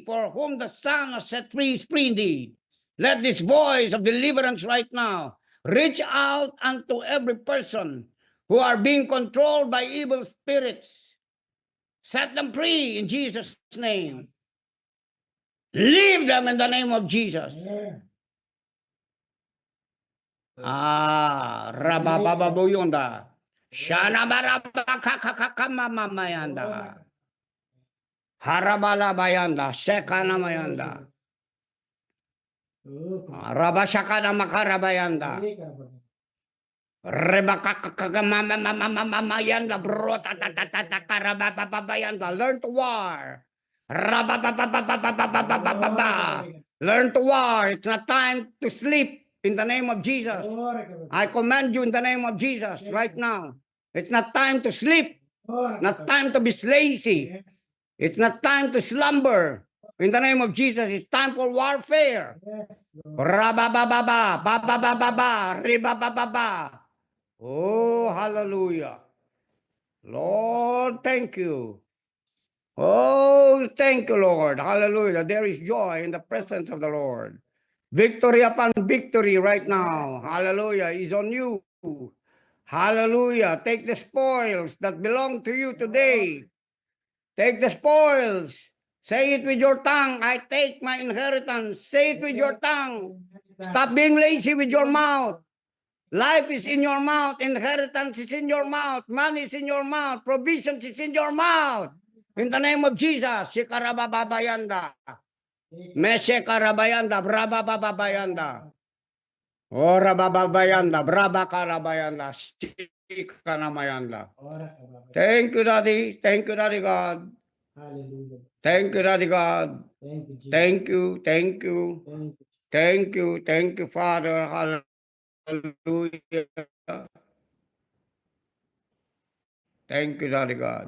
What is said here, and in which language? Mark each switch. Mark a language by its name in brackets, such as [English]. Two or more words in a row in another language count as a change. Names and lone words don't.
[English] For whom the Son has set free is free indeed. Let this voice of deliverance right now reach out unto every person who are being controlled by evil spirits. Set them free in Jesus' name. Leave them in the name of Jesus. Rababababuyonda. Shana barabakakakamamayanda. Harabalabayanda. Sekanamayanda. Rabashakana makarabayanda. Rebakakakamamayanda. Brotatatatatakaраbababayanda. Learn to war. Rababababababababababa. Learn to war. It's not time to sleep in the name of Jesus. I command you in the name of Jesus right now. It's not time to sleep. Not time to be lazy. It's not time to slumber. In the name of Jesus, it's time for warfare. Rababababa, bababababa, ribabababa. Oh, hallelujah. Lord, thank you. Oh, thank you, Lord. Hallelujah. There is joy in the presence of the Lord. Victory upon victory right now. Hallelujah. Is on you. Hallelujah. Take the spoils that belong to you today. Take the spoils. Say it with your tongue. I take my inheritance. Say it with your tongue. Stop being lazy with your mouth. Life is in your mouth. Inheritance is in your mouth. Money is in your mouth. Provisions is in your mouth. In the name of Jesus. Shikarababayanda. Meshe karabayanda. Brabababayanda. Ora bababayanda. Braba karabayanda. Shikanamayanda. Thank you, Daddy. Thank you, Daddy God. Hallelujah. Thank you, Daddy God. Thank you, Jesus. Thank you. Thank you. Thank you. Thank you. Thank you, Father. Hallelujah. Thank you, Daddy God.